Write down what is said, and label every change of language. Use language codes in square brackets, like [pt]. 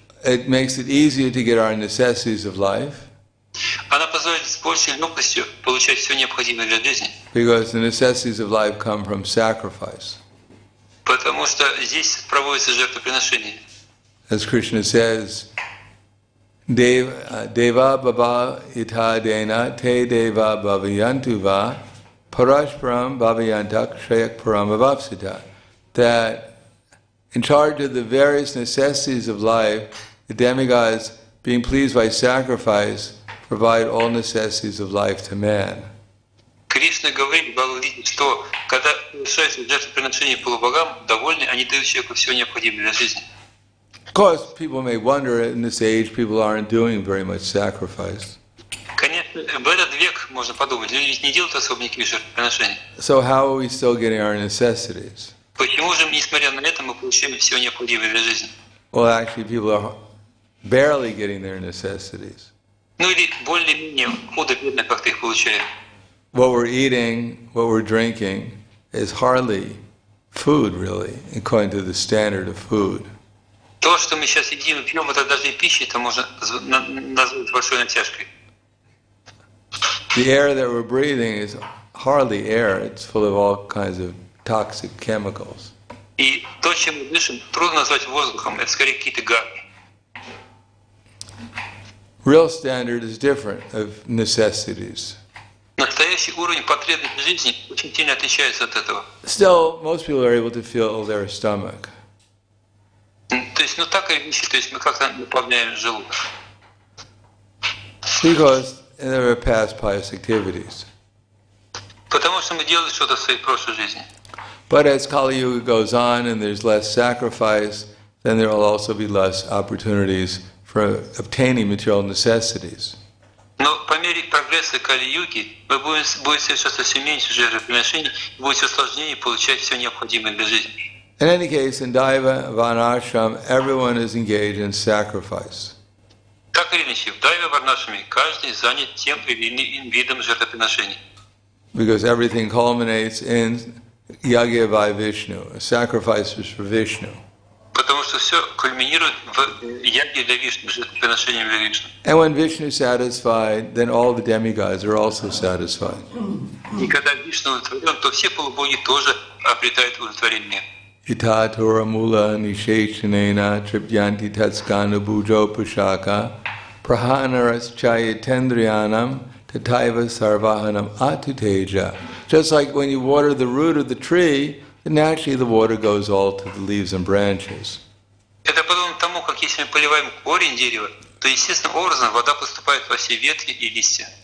[en] It makes it easier to get our necessities of life, [ru] Она позволяет с большей легкостью получать все необходимое для жизни, [en] because the necessities of life come from sacrifice. [ru] потому что здесь проводится жертвоприношение. [en] As Krishna says, [sa] Deva Baba Ita Dena Te Deva Bhavayantu Va Parashparam Bhavayantak Shayak Param Avapsita. [en] That in charge of the various necessities of life, the demigods, being pleased by sacrifice, provide all necessities of life to man. [ru] Кришна говорит Бхагавадгите, что когда совершается жертвоприношение полубогам, довольны, они дают человеку все необходимое для жизни. [en] Of course, people may wonder, in this age, people aren't doing very much sacrifice. [ru] Конечно, в этот век можно подумать, люди ведь не делают особо никаких жертвоприношений. [en] So how are we still getting our necessities? [ru] Почему же, несмотря на это, мы получаем все необходимое для жизни? [en] Well, actually, people are barely getting their necessities. [ru] Ну или более-менее худо-бедно как-то их получаем. [en] What we're eating, what we're drinking, is hardly food, really, according to the standard of food. [ru] То, что мы сейчас едим и пьем, это даже и пища, это можно назвать большой натяжкой. [en] The air that we're breathing is hardly air. It's full of all kinds of toxic chemicals. [ru] И то, чем мы дышим, трудно назвать воздухом, это скорее какие-то газы. [en] Real standard is different of necessities. [ru] Настоящий уровень потребностей жизни очень сильно отличается от этого. [en] Still, most people are able to feel their stomach. [ru] То есть, такая вещь, то есть мы как-то наполняем желудок. [en] Because there are past pious activities. [ru] Потому что мы делали что-то в своей прошлой жизни. [en] But as Kali Yuga goes on and there's less sacrifice, then there will also be less opportunities for for obtaining material necessities. [ru] Но по мере прогресса Кали-юги вы будете совершаться все меньше жертвоприношений, и будет все сложнее получать все необходимое для жизни. [en] In any case, in Daiva Varnashram, everyone is engaged in sacrifice. [ru] Так или иначе, в Дайве Варнашами каждый занят тем или иным видом жертвоприношений. [en] Because everything culminates in Yagya by Vishnu, sacrifices for Vishnu. [ru] Потому что все кульминирует в яге для Вишну, жертвоприношением для Вишну. [en] And when Vishnu is satisfied, then all the demigods are also satisfied. [ru] И когда Вишну удовлетворен, то все полубоги тоже обретают удовлетворение. [sa] Ita Tora Mula Nisheshanena Tripyanti Tatskana Bujo Pushaka Prahanaras Chayatendriyanam Tataiva Sarvahanam Atuteja. [en] Just like when you water the root of the tree, then naturally the water goes all to the leaves and branches. [ru] Это подобно тому, как если мы поливаем корень дерева, то естественным образом вода поступает во все ветки и листья.